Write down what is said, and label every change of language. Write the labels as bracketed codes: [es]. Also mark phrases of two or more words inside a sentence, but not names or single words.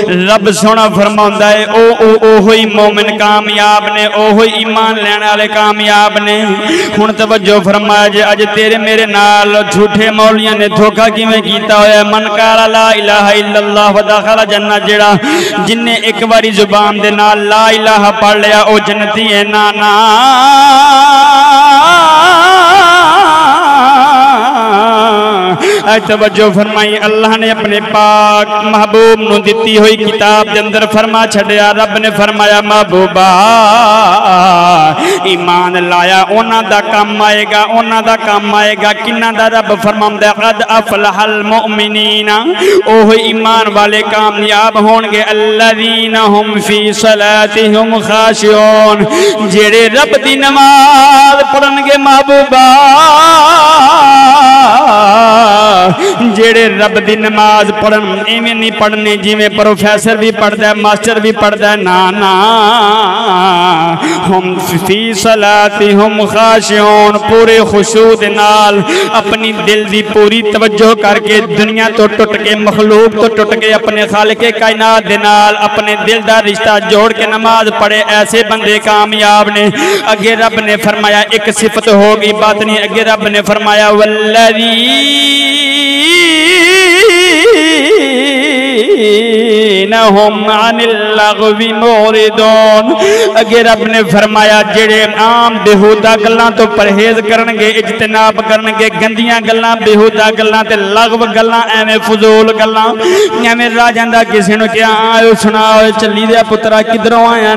[pa] رب سونا فرماندا ہے او ہی مومن کامیاب نے، او ہی ایمان لین والے کامیاب نے. ہن توجہ فرمایا جے اج تیرے میرے نال جھوٹے مولیاں نے دھوکا کویں کیتا ہویا. [ar] من قال لا إله إلا الله ودخل الجنة, [pa] جیڑا جنے اک باری زبان دے نال [ar] لا إله [pa] پڑھ لیا او جنتی ہے. نا نا توجہ فرمائی، اللہ نے اپنے پاک محبوب نوں دتی ہوئی کتاب کے اندر فرما چھڈیا. رب نے فرمایا محبوبا ایمان لایا انہاں دا کام آئے گا، انہاں دا کام آئے گا. کنہاں دا رب فرماندا [ar] قد أفلح المؤمنون, [pa] اوہ ایمان والے کامیاب ہوں گے. [ar] الذين هم في صلاتهم خاشعون, [pa] جیڑے رب دی نماز پڑھنگے محبوبا، جیڑے رب دی نماز پڑھن ایویں نہیں پڑھنے جویں [ur] پروفیسر بھی پڑھتا ہے ماسٹر بھی پڑھتا ہے. [pa] نا نا [ar] هم في صلاتهم خاشعون, [pa] پورے خشوع دے نال اپنی دل دی پوری توجہ کرکے دنیا تو ٹٹ کے مخلوق تو ٹٹ کے اپنے خالق کائنات دے نال اپنے دل دا رشتہ جوڑ کے نماز پڑھے، ایسے بندے کامیاب نے. اگے رب نے فرمایا اک صفت ہوگی بات نہیں، اگے رب نے فرمایا اگے رب نے فرمایا جیڑے عام بیہودہ گلاں تو پرہیز کرنگے، اجتناب کرنگے، گندیاں گلاں بیہودہ گلاں تے لغو گلاں ایویں فضول گلاں ایویں رہ جاندا کسی نوں کیا آیو سناؤ چلی دے پترا کدھروں آیا.